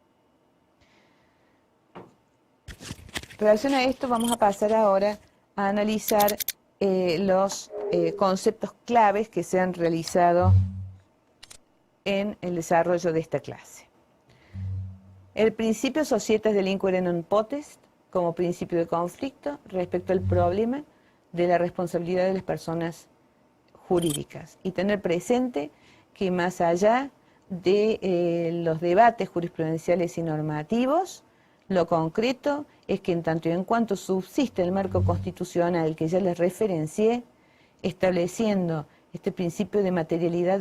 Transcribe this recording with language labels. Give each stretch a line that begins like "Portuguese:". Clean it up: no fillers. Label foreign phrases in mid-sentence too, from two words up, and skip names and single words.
Spanish: En relación a esto vamos a pasar ahora a analizar los conceptos claves que se han realizado en el desarrollo de esta clase. El principio
Latin: societas delinquere non potest
Spanish: como principio de conflicto respecto al problema de la responsabilidad de las personas jurídicas y tener presente que más allá de los debates jurisprudenciales y normativos, lo concreto es que en tanto y en cuanto subsiste el marco constitucional que ya les referencié, estableciendo este principio de materialidad de